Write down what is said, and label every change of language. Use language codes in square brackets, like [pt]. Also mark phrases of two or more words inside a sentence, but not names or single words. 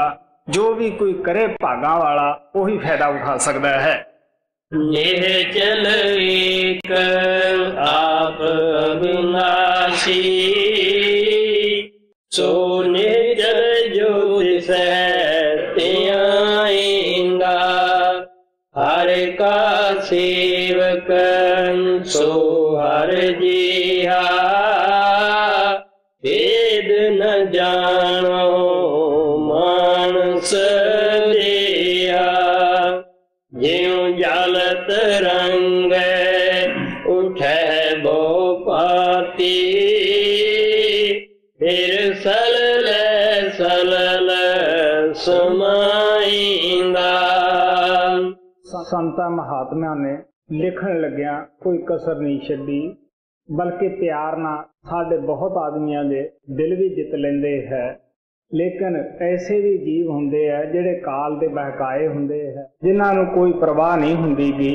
[pa] ਜੋ ਵੀ ਕੋਈ ਕਰੇ ਭਾਗਾਂ ਵਾਲਾ ਉਹੀ ਫਾਇਦਾ ਉਠਾ ਸਕਦਾ ਹੈ। ਨਿਹਚਲ ਏਕ ਆਪ ਅਵਿਨਾਸ਼ੀ, ਸੋ ਨਿਹਚਲ ਜੋ ਤਿਸੈ ਧਿਆਇਂਦਾ। [hi] हर का सेवक सो हर जिहा, भेद न जानो मानस देहा। ज्यों जल तरंग उठे बो पाती, फिर सलल सलल समाइंदा। [pa] ਸੰਤਾਂ ਮਹਾਤਮਿਆਂ ਨੇ ਲਿਖਣ ਲੱਗਿਆਂ ਕੋਈ ਕਸਰ ਨਹੀਂ ਛੱਡੀ, ਬਲਕਿ ਪਿਆਰ ਨਾਲ ਸਾਡੇ ਬਹੁਤ ਆਦਮੀਆਂ ਦੇ ਦਿਲ ਵੀ ਜਿੱਤ ਲੈਂਦੇ ਹੈ। ਲੇਕਿਨ ਐਸੇ ਵੀ ਜੀਵ ਹੁੰਦੇ ਹੈ ਜਿਹੜੇ ਕਾਲ ਦੇ ਬਹਿਕਾਏ ਹੁੰਦੇ ਹੈ, ਜਿਨ੍ਹਾਂ ਨੂੰ ਕੋਈ ਪਰਵਾਹ ਨਹੀਂ ਹੁੰਦੀ ਗੀ।